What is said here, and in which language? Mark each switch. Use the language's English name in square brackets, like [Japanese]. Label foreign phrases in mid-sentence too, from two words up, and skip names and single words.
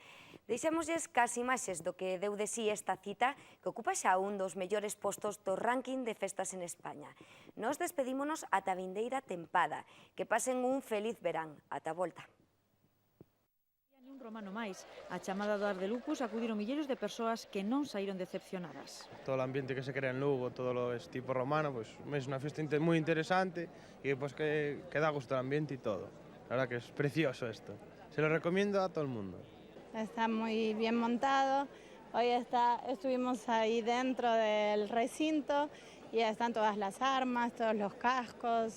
[Galician] Deixámosles casi imaxes do que deu de sí esta cita, que ocupa xa un dos mellores postos do ranking de festas en España. Nos despedímonos ata a vindeira tempada. Que pasen un feliz verán. Ata a volta. Un romano máis. A chamada do Ar de Lucus acudiron milleiros de persoas que non saíron decepcionadas. [Spanish] Todo o ambiente que se crea en Lugo, todo lo es tipo romano, pues es una fiesta muy interesante y pues que da gusto el ambiente y todo. La verdad que es precioso esto. Se lo recomiendo a todo el mundo. Está muy bien montado. Hoy estuvimos ahí dentro del recinto y están todas las armas, todos los cascos.